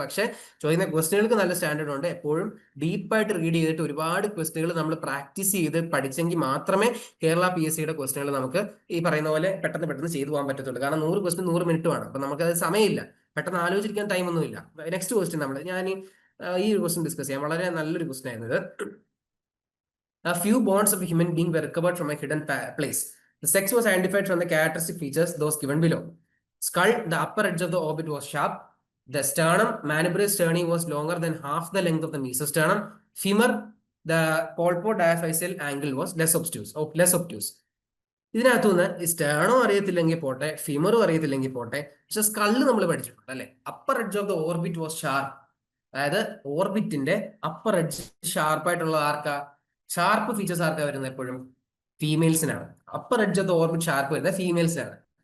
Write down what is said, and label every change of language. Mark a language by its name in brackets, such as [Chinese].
[Malayalam] പക്ഷേ ചോദിക്കുന്ന ക്വസ്റ്റ്യനുകൾക്ക് നല്ല സ്റ്റാൻഡേർഡ് ഉണ്ട്. എപ്പോഴും ഡീപ്പായിട്ട് റീഡ് ചെയ്തിട്ട് ഒരുപാട് ക്വസ്റ്റ്യനുകൾ നമ്മൾ പ്രാക്ടീസ് ചെയ്ത് പഠിച്ചെങ്കിൽ മാത്രമേ കേരള PSCയുടെ ക്വസ്റ്റ്യനുകൾ നമുക്ക് ഈ പറയുന്ന പോലെ പെട്ടെന്ന് ചെയ്തു പോകാൻ പറ്റത്തുള്ളൂ. കാരണം 100 ക്വസ്റ്റ്യൻ 100 മിനിറ്റുമാണ്. അപ്പൊ നമുക്കത് സമയമില്ല, പെട്ടെന്ന് ആലോചിക്കാൻ ടൈമൊന്നുമില്ല. നെക്സ്റ്റ് ക്വസ്റ്റ്യൻ ഞാൻ ഈ ഒരു ക്വസ്റ്റ്യൻ ഡിസ്കസ് ചെയ്യാം. വളരെ നല്ലൊരു ക്വസ്റ്റ്യൻ ആയിരുന്നത്. [English] A few bones of a human being were recovered from a hidden place. The sex was identified from the characteristic features those given below. Skull, the upper edge of the orbit was sharp. The sternum, mandibular sterni, was longer than half the length of the mesosternum. Femur, the polpodiaphyseal angle was less obtuse. [Malayalam] ഇതിനകത്തുനിന്ന് സ്റ്റേണോ അറിയത്തില്ലെങ്കിൽ പോട്ടെ, ഫിമറും അറിയത്തില്ലെങ്കിൽ പോട്ടെ, പക്ഷെ skull നമ്മൾ പഠിച്ചിട്ടുണ്ട് അല്ലെ. [English] Upper edge of the orbit was sharp. [Malayalam] അതായത് ഓർബിറ്റിന്റെ upper edge ഷാർപ്പായിട്ടുള്ള ആർക്കാ? Sharp features ആർക്കാ വരുന്നത്? എപ്പോഴും ഫീമെയിൽസിനാണ്. Upper edge of the orbit sharp വരുന്നത് ഫീമെയിൽസിനാണ്.